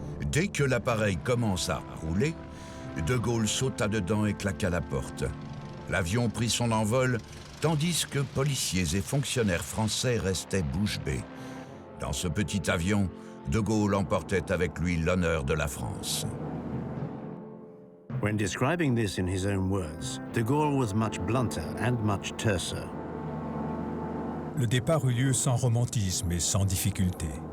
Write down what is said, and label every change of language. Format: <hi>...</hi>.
<fr>Dès que l'appareil commence à rouler, de Gaulle sauta dedans et claqua la porte. L'avion prit son envol, tandis que policiers et fonctionnaires français restaient bouche bée. Dans ce petit avion, de Gaulle emportait avec lui l'honneur de la France.</fr> <en>When describing this in his own words, de Gaulle was much blunter and much terser.</en> <fr>Le départ eut lieu sans romantisme et sans difficulté.</fr>